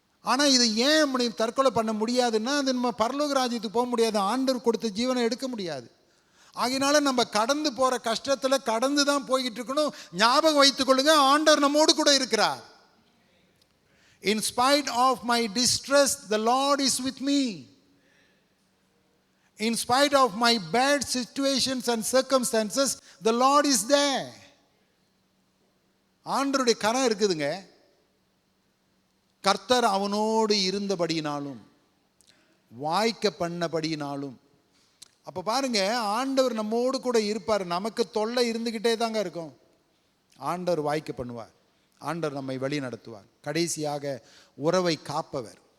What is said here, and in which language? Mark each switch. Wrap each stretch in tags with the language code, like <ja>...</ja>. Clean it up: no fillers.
<ta>ஆனால் இது ஏன் அப்படி தற்கொலை பண்ண முடியாதுன்னா, அது நம்ம பரலோக ராஜ்யத்துக்கு போக முடியாது, ஆண்டவர் கொடுத்த ஜீவனை எடுக்க முடியாது. ஆகினால நம்ம கடந்து போகிற கஷ்டத்தில் கடந்து தான் போய்கிட்டு இருக்கணும். ஞாபகம் வைத்துக் கொள்ளுங்க, ஆண்டவர் நம்மோடு கூட இருக்கிறார்.</ta> <en>In spite of my distress, the Lord is with me. In spite of my bad situations and circumstances, the Lord is there.</en> <ta>ஆண்டவருடைய கரம் இருக்குதுங்க. கர்த்தர் அவனோடு இருந்தபடியினாலும் வாய்க்க பண்ணபடியினாலும். அப்போ பாருங்க, ஆண்டவர் நம்மோடு கூட இருப்பார். நமக்கு தொல்லை இருந்துக்கிட்டே தாங்க இருக்கும். ஆண்டவர் வாய்க்க பண்ணுவார், ஆண்டவர் நம்மை வழி நடத்துவார். கடைசியாக உறவை காப்பவர்.</ta>